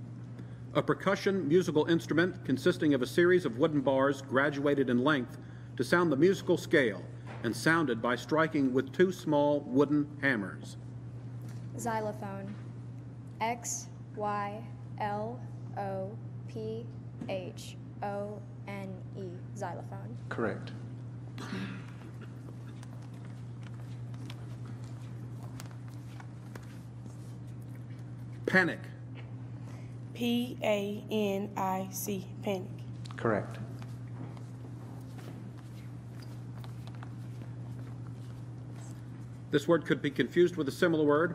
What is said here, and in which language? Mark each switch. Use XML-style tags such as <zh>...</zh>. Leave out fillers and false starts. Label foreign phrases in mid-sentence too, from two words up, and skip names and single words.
<en>A percussion musical instrument consisting of a series of wooden bars graduated in length to sound the musical scale and sounded by striking with 2 small wooden hammers. Xylophone. X-Y-L-O-P-H-O-N-E. Xylophone. Correct. Panic. P-A-N-I-C. Panic. Correct. This word could be confused with a similar word.</en>